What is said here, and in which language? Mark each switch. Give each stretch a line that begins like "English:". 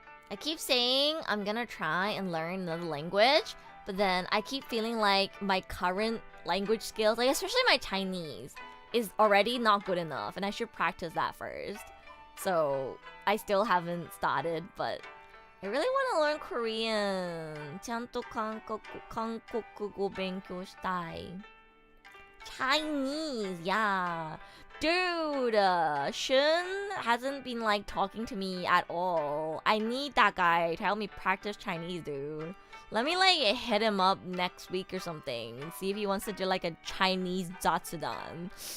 English: I keep saying I'm gonna try and learn another language, but then I keep feeling like my current language skills, like especially my Chinese, is already not good enough, and I should practice that first. So I still haven't started, but I really want to learn Korean.
Japanese: ちゃんと韓国語勉強したい.
English: Chinese, yeah. Dude, Shun hasn't been like talking to me at all. I need that guy to help me practice Chinese, dude. Let me like hit him up next week or something and see if he wants to do like a Chinese Zatsudan.